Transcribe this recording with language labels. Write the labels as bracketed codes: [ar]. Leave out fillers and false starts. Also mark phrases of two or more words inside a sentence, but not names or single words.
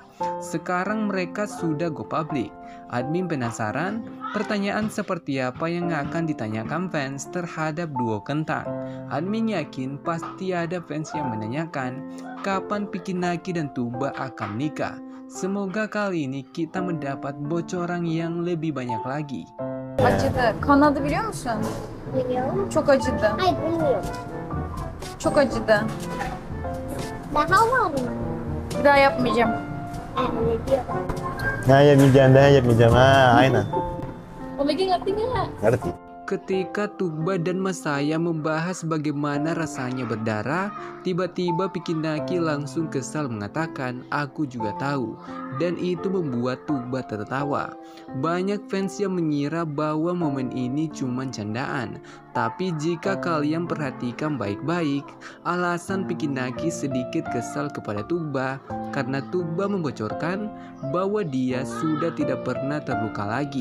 [id] Sekarang mereka sudah [en] go public. [id] Admin penasaran pertanyaan seperti apa yang akan ditanyakan fans terhadap duo kentang. Admin yakin pasti ada fans yang menanyakan kapan Pikinaki dan Tugba akan nikah. Semoga kali ini kita mendapat bocoran yang lebih banyak lagi. [tr] acıdı. Kanadı biliyor musun? Biliyorum. Çok acıdı. Hayır bilmiyorum. Çok acıdı. Daha var mı? Bir daha yapmayacağım. Ne diyor? Nah, yapmayacağım. Aynen. [id] Omega ngerti nggak? Ngerti. Ketika Tugba dan Masaya membahas bagaimana rasanya berdarah, tiba-tiba Pikinaki langsung kesal mengatakan, "Aku juga tahu." Dan itu membuat Tugba tertawa. Banyak fans yang mengira bahwa momen ini cuma candaan, Tapi jika kalian perhatikan baik-baik, alasan Pikinaki sedikit kesal kepada Tuba karena Tuba membocorkan bahwa dia sudah tidak pernah terluka lagi.